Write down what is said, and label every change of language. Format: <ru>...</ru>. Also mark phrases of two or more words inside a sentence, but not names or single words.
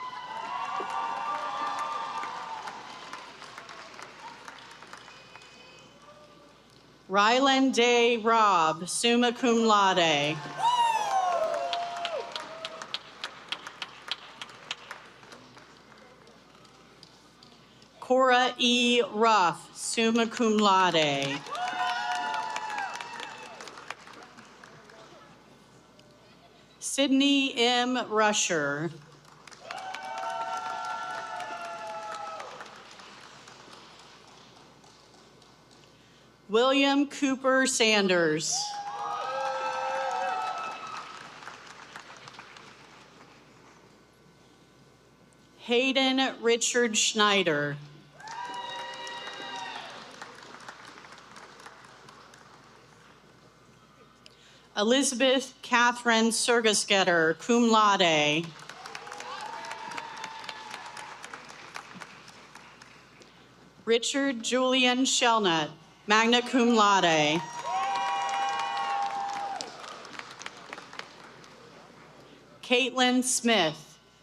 <en>Ryland Day Robb,</en> <la>summa cum laude.</la> <en>Cora E. Ruff,</en> <la>summa cum laude.</la> <en>Sydney M. Rusher. William Cooper Sanders. Hayden Richard Schneider. Elizabeth Catherine Sergesgetter,</en> <la>cum laude.</la> <en>Richard Julian Shelnut,</en> <la>magna cum laude.</la> <en>Caitlin Smith.</en>